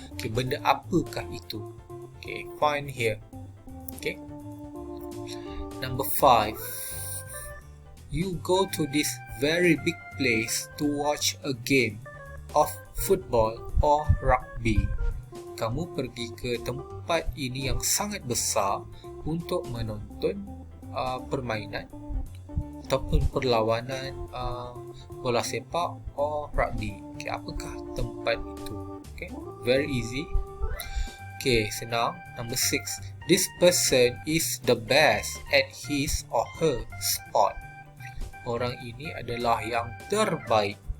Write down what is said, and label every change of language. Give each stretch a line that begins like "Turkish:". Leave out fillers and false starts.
Malay: Okay, benda apakah itu? Okay, find here. Okay. Number 5.
English: You go to this very big place to watch a game of football or rugby.
Malay: Kamu pergi ke tempat ini yang sangat besar untuk menonton permainan ataupun perlawanan bola sepak or rugby. Okay, apakah tempat itu? Okay,
English: very easy.
Malay: Okay, senang. Number 6.
English: This person is the best at his or her sport.
Malay: Orang ini adalah yang terbaik.